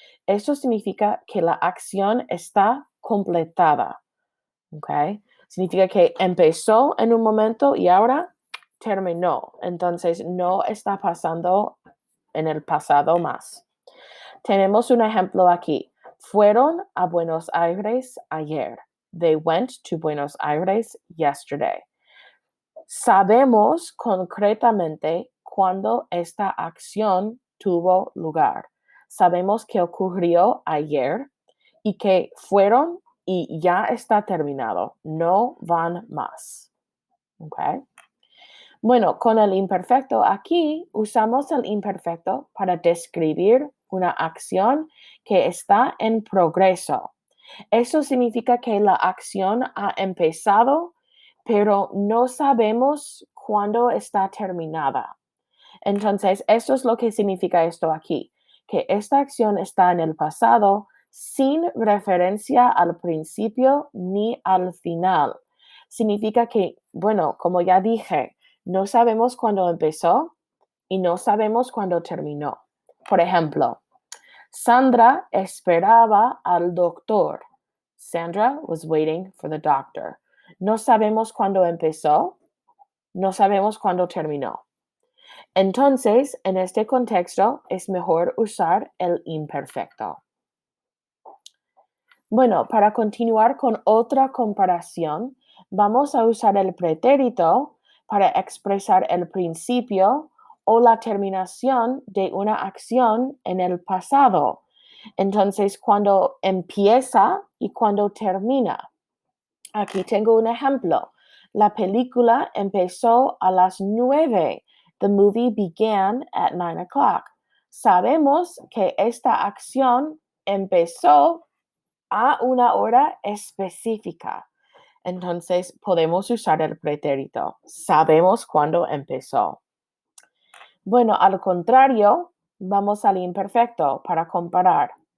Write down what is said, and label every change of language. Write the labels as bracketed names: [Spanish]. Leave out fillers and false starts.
[Spanish] Esto significa que la acción está completada. ¿Ok? Significa que empezó en un momento y ahora terminó. Entonces no está pasando en el pasado más. Tenemos un ejemplo aquí. Fueron a Buenos Aires ayer. [English] They went to Buenos Aires yesterday. [Spanish] Sabemos concretamente cuándo esta acción tuvo lugar. Sabemos que ocurrió ayer y que fueron y ya está terminado. No van más. ¿Ok? Bueno, con el imperfecto aquí usamos el imperfecto para describir una acción que está en progreso. Eso significa que la acción ha empezado, pero no sabemos cuándo está terminada. Entonces, eso es lo que significa esto aquí, que esta acción está en el pasado sin referencia al principio ni al final. Significa que, bueno, como ya dije, no sabemos cuándo empezó y no sabemos cuándo terminó. Por ejemplo, Sandra esperaba al doctor. [English] Sandra was waiting for the doctor. [Spanish] No sabemos cuándo empezó, no sabemos cuándo terminó. Entonces, en este contexto es mejor usar el imperfecto. Bueno, para continuar con otra comparación, vamos a usar el pretérito para expresar el principio o la terminación de una acción en el pasado. Entonces, cuando empieza y cuando termina. Aquí tengo un ejemplo. La película empezó a las 9. [English] The movie began at 9 o'clock. [Spanish] Sabemos que esta acción empezó a una hora específica. Entonces podemos usar el pretérito. Sabemos cuándo empezó. Bueno, al contrario, vamos al imperfecto para comparar.